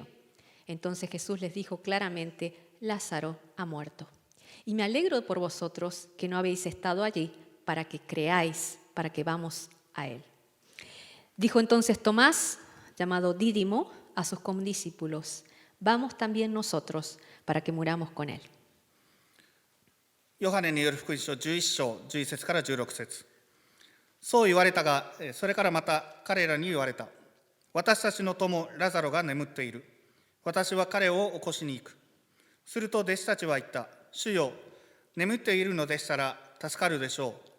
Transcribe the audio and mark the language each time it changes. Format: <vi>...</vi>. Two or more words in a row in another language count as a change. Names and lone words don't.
<es>Entonces Jesús les dijo claramente, Lázaro ha muerto. Y me alegro por vosotros que no habéis estado allí para que creáis, para que vamos a él. Dijo entonces Tomás, llamado Dídimo, a sus condiscípulos, vamos también nosotros para que muramos con él.</es> <ja>ヨハネによる福音書11章11節から16節。そう言われたが、それからまた彼らに言われた。私たちの友ラザロが眠っている。私は彼を起こしに行く。すると弟子たちは言った。主よ、眠っているのでしたら助かるでしょう。</ja>